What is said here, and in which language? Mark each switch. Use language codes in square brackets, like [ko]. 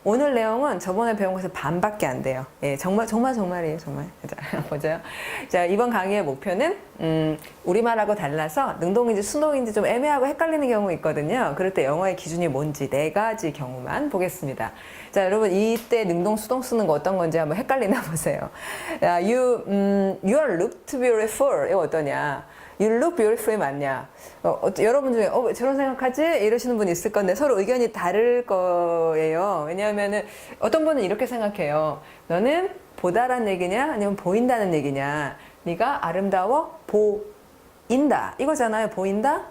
[ko] 오늘 내용은 저번에 배운 것의 반밖에 안 돼요. 예, 정말이에요, 정말. 자, 보죠. 자, 이번 강의의 목표는, 우리말하고 달라서 능동인지 수동인지 좀 애매하고 헷갈리는 경우 있거든요. 그럴 때 영어의 기준이 뭔지 4가지 경우만 보겠습니다. 자, 여러분, 이때 능동, 수동 쓰는 거 어떤 건지 한번 헷갈리나 보세요. [en] 야, you are looked beautiful. [ko] 이거 어떠냐? [en] You look beautiful이 [ko] 맞냐? 여러분 중에 왜 저런 생각하지? 이러시는 분이 있을 건데 서로 의견이 다를 거예요. 왜냐하면은 어떤 분은 이렇게 생각해요. 너는 보다란 얘기냐? 아니면 보인다는 얘기냐? 네가 아름다워 보인다 이거잖아요. 보인다?